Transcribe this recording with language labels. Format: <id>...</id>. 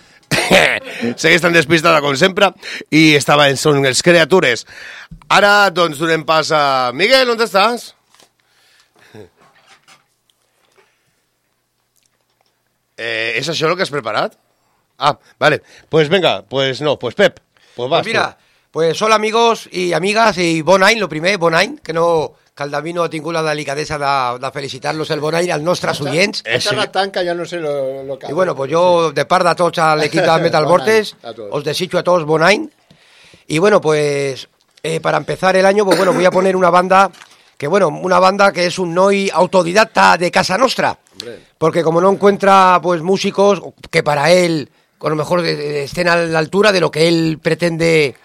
<ca>Segueix tan despistada com sempre i estava en Són els Creatures. Ara, doncs, donem pas a... Miguel, on estàs? És això el que has preparat? Ah, vale.</ca> <es>Pues venga, pues no, pues Pep, pues vas. Pues mira, pues hola amigos y amigas y</es> <ca>bon any,</ca> <es>lo primer, bon any, que no...</es> <ca>Que el Davi no ha tingut la delicadesa de felicitar-los el bon aire als nostres oients. Aquesta la tanca, ja no sé</ca> <es>lo que...</es> <ca>I bueno,</ca> <es>pues yo,</es> <ca>de part de tots a l'equip de Metal Vortex, os desitjo a tots bon any.</ca> <es>Y bueno, pues, para empezar el año, pues bueno, voy a poner una banda, que bueno, una banda que es</es> <ca>un noi autodidacta de casa nostra.</ca> <es>Hombre. Porque como no encuentra, pues, músicos que para él, a lo mejor estén a la altura de lo que él pretende...</es>